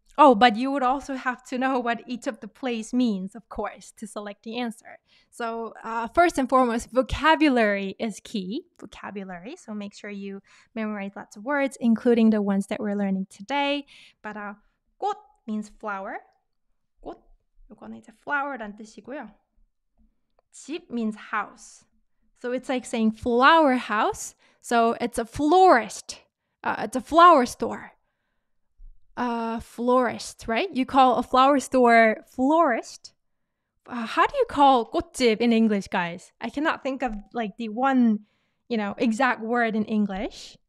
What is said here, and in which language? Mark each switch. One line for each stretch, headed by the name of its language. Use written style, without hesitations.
English: Oh, but you would also have to know what each of the place means, of course, to select the answer. So first and foremost, vocabulary is key. Vocabulary. So make sure you memorize lots of words, including the ones that we're learning today. But 꽃 means flower.
Korean: 꽃, 이거는 이제 flower란 뜻이고요.
English: 집 means house. So it's like saying flower house. So it's a florist. It's a flower store. Florist, right? You call a flower store florist. how do you call 꽃집 in English, guys? I cannot think of like the one, exact word in English.